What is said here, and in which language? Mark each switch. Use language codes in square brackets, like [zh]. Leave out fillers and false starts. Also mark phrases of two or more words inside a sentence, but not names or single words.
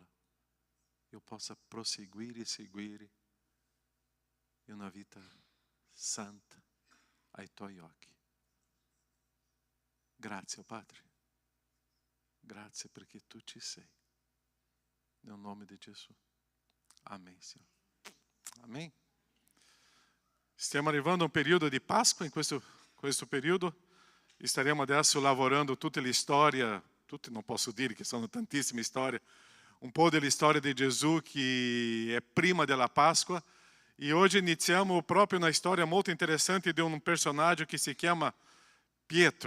[it] Eu possa prosseguire e seguire in una vita santa ai Tuoi occhi. Grazie, Padre. Grazie perché Tu ci sei. Nel nome di Gesù. [pt] Amém, Senhor. Amém. [it] Stiamo arrivando a un periodo di Pasqua. In questo periodo staremo adesso lavorando tutte le storie, tutte non posso dire che sono tantissime storie, un po' delle storie di Gesù che è prima della Pasqua. E oggi iniziamo proprio una storia molto interessante di un personaggio che si chiama Pietro.